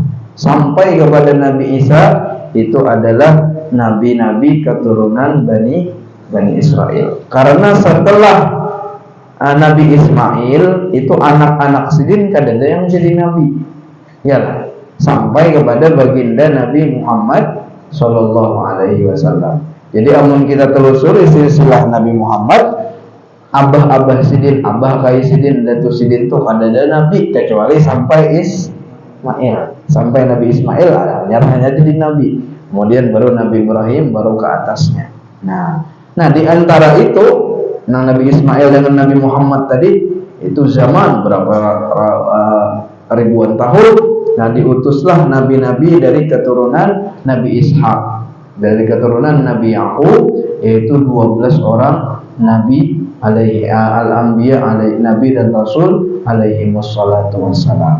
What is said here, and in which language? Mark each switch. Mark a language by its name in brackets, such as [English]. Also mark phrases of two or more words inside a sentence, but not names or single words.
[Indonesian] Sampai kepada Nabi Isa itu adalah nabi-nabi keturunan Bani Israel. Karena setelah Nabi Ismail itu anak-anak Sidin kada ada yang jadi nabi. Ya, sampai kepada baginda Nabi Muhammad [Arabic] صلى الله عليه وسلم. [Banjar] Jadi amun kita telusuri silsilah Nabi Muhammad, abah Sidin, abah kai Sidin, datu Sidin tuh kada ada nabi kecuali sampai Ismail. [Indonesian] Sampai Nabi Ismail hanya jadi nabi. Kemudian baru Nabi Ibrahim, baru ke atasnya. Nah di antara itu, Nabi Ismail dengan Nabi Muhammad tadi itu zaman berapa ribuan tahun. Nah, diutuslah nabi-nabi dari keturunan Nabi Ishak, dari keturunan Nabi Yakub, yaitu 12 orang nabi [Arabic] عليه الأنبياء عليه [Indonesian] nabi dan rasul [Arabic] عليه الصلاة والسلام.